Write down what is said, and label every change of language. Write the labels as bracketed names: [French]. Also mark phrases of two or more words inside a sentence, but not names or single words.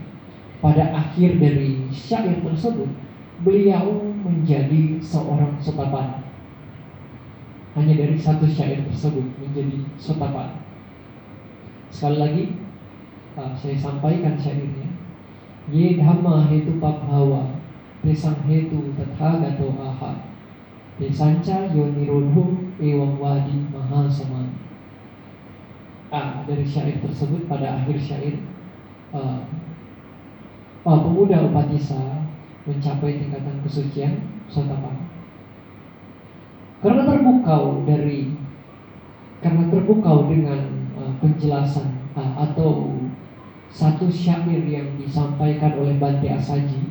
[Indonesian] Pada akhir dari syair tersebut, beliau menjadi seorang sotapana. Hanya dari satu syair tersebut menjadi sotapana. Sekali lagi, saya sampaikan syairnya. [Pali] Ye dhamma hetu pabhawa, tesang hetu tathagato aha, tesanca yo nirodho ewang wadi maha samana. [Indonesian] Dari syair tersebut, pada akhir syair, pemuda Upatissa mencapai tingkatan kesucian Sotapanna karena terpukau dengan penjelasan atau satu syair yang disampaikan oleh Bante Asaji.